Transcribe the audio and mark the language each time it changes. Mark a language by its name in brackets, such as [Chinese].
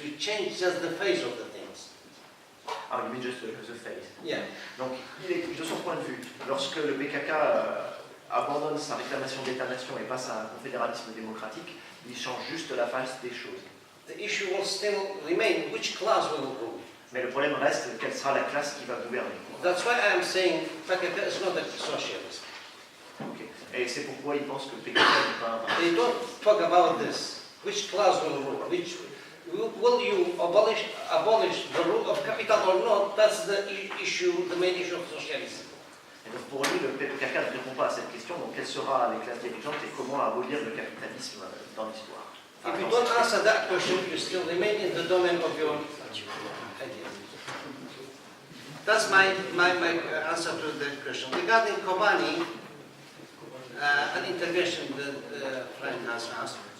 [English] You change just the face of the things. Ah, you mean just the face. Yeah. [French] Donc, de son point de vue, lorsque le PKK abandonne sa réclamation d'État-nation et passe à un confédéralisme démocratique, il change juste la face des choses. [English] The issue will still remain: which class will rule? [French] Mais le problème reste, quelle sera la classe qui va gouverner. [English] That's why I am saying PKK is not a socialist. Okay. [French] Et c'est pourquoi il pense que le PKK n'est pas un... [English] They don't talk about this. Which class will rule? Will you abolish the rule of capital or not? That's the issue, the main issue of socialism. [French] Et donc pour lui, le PKK ne répond pas à cette question, donc quelles seront les classes dirigeantes et comment abolir le capitalisme dans l'histoire. [English] If you don't answer that question, you still remain in the domain of your idea. That's my answer to the question. Regarding Kobani, an intervention that friend has asked.